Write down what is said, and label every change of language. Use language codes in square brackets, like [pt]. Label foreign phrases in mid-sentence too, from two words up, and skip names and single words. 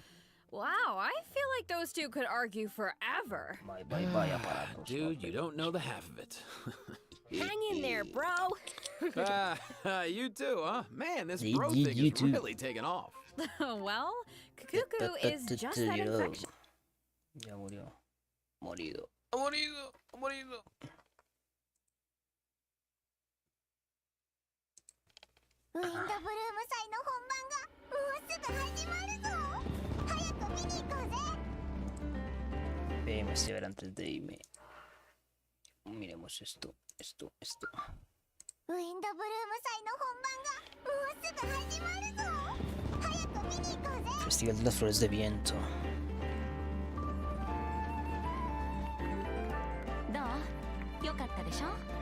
[en] Wow, I feel like those two could argue forever. Bye bye bye aparatos. Dude, you don't know the half of it. Hang in there, bro. You too, huh? Man, this You- bro you- thing you is too. really taking off. Well, Kuku is just that infection. [es] Ya murió. Morido. Morido. Morido. [ja] ウィンドブルーム祭の本番がもうすぐ始まるぞ。早く見に行こうぜ。 [es] Déjeme ver antes de irme. Miremos esto. [ja] ウィンドブルーム祭の本番がもうすぐ始まるぞ。早く見に行こうぜ。 [es] Festival de las Flores de Viento. [ja] どう？よかったでしょ？